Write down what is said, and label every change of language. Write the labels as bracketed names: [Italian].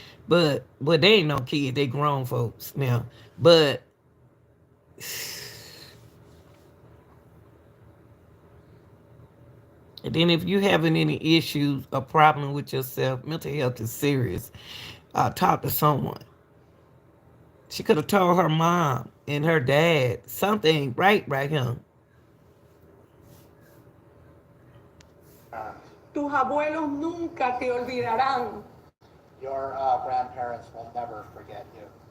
[English] But they ain't no kid, they grown folks now. But and then if you having any issues or problem with yourself, mental health is serious. Talk to someone. She could have told her mom and her dad something right here. [Spanish] Tus abuelos nunca te olvidarán. [English] Your grandparents will never forget you.